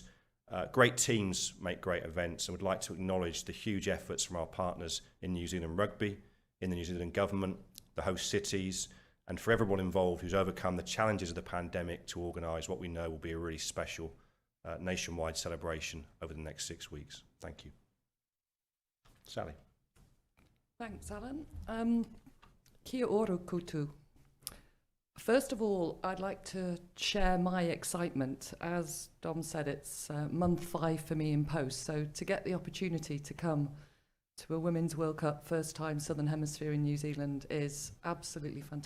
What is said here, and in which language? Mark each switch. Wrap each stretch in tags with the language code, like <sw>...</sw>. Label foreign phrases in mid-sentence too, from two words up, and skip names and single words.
<en>Great teams make great events, and would like to acknowledge the huge efforts from our partners in New Zealand Rugby, in the New Zealand Government, the host cities, and for everyone involved who's overcome the challenges of the pandemic to organise what we know will be a really special nationwide celebration over the next 6 weeks. Thank you. Sally. Thanks, Alan.</en> <mi>Kia ora koutou.</mi> <en>First of all, I'd like to share my excitement. As Dom said, it's month 5 for me in post, so to get the opportunity to come to a Women's World Cup, first time Southern Hemisphere in New Zealand, is absolutely fantastic.</en>